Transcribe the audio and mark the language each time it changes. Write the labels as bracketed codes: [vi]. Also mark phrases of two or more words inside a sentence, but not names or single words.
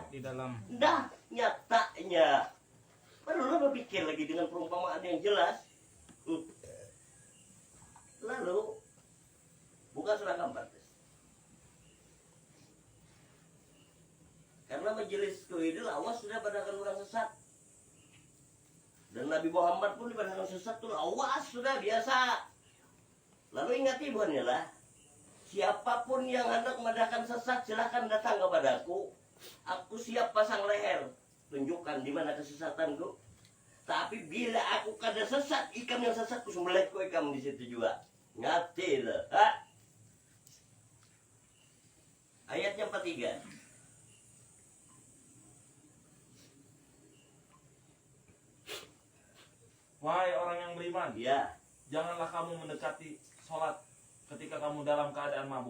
[id] Di dalam. Nah, nyatanya. Perlu berpikir lagi dengan perumpamaan yang jelas. Lalu buka surah keempat. [bjn] Karena majelisku ini lawas sudah padahkan orang sesat. Dan Nabi Muhammad pun dipadahkan sesat tuh lawas sudah biasa. [id] Lalu ingati buahnya lah, siapapun yang hendak memadahkan sesat silahkan datang kepadaku. Aku siap pasang leher, tunjukkan di mana kesesatanku. [bjn] Tapi bila aku kada sesat, ikam yang sesat ku sembelih ku ikam di situ juga. [id] Ngati lah. Ayatnya 43. Wahai orang yang beriman, Ya, janganlah kamu mendekati sholat ketika kamu dalam keadaan mabuk.